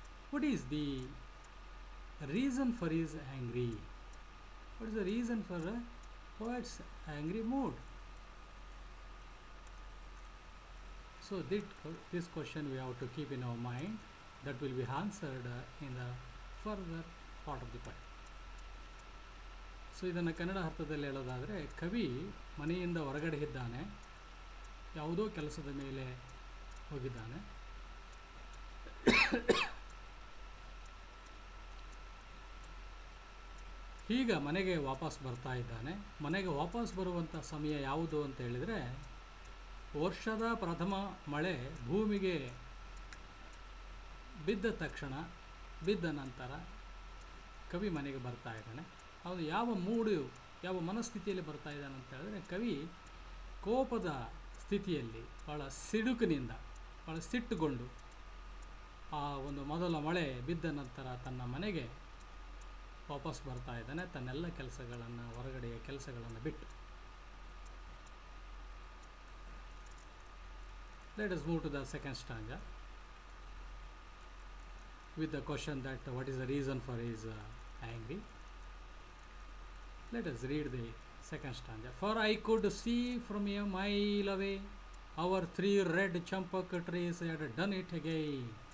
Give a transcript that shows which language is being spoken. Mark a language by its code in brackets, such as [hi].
[en] What is the reason for his angry? What is the reason for a poet's angry mood? So this question we have to keep in our mind. That will be answered in the further part of the poem. [kn] So ಇದನ್ನು ಕನ್ನಡ ಅರ್ಥದಲ್ಲಿ ಹೇಳೋದಾದರೆ, ಕವಿ ಮನೆಯಿಂದ ಹೊರಗಡೆ ಇದ್ದಾನೆ, ಯಾವುದೋ ಕೆಲಸದ ಮೇಲೆ ಹೋಗಿದ್ದಾನೆ. ಈಗ ಮನೆಗೆ ವಾಪಸ್ ಬರ್ತಾ ಇದ್ದಾನೆ. ಮನೆಗೆ ವಾಪಸ್ ಬರುವಂಥ ಸಮಯ ಯಾವುದು ಅಂತ ಹೇಳಿದರೆ, ವರ್ಷದ ಪ್ರಥಮ ಮಳೆ ಭೂಮಿಗೆ ಬಿದ್ದ ತಕ್ಷಣ, ಬಿದ್ದ ನಂತರ ಕವಿ ಮನೆಗೆ ಬರ್ತಾ ಇದ್ದಾನೆ. ಅವನು ಯಾವ ಮೂಡು, ಯಾವ ಮನಸ್ಥಿತಿಯಲ್ಲಿ ಬರ್ತಾ ಇದ್ದಾನೆ ಅಂತ ಹೇಳಿದ್ರೆ, ಕವಿ ಕೋಪದ ಸ್ಥಿತಿಯಲ್ಲಿ, ಭಾಳ ಸಿಡುಕಿನಿಂದ, ಭಾಳ ಸಿಟ್ಟುಗೊಂಡು ಆ ಒಂದು ಮೊದಲ ಮಳೆ ಬಿದ್ದ ನಂತರ ತನ್ನ ಮನೆಗೆ ವಾಪಸ್ ಬರ್ತಾ ಇದ್ದಾನೆ, ತನ್ನೆಲ್ಲ ಕೆಲಸಗಳನ್ನು, ಹೊರಗಡೆಯ ಕೆಲಸಗಳನ್ನು ಬಿಟ್ಟು. [en] Let us move to the second stanza with the question that what is the reason for his angry. Let us read the second stanza. For I could see from a mile away our three red champak trees had done it again.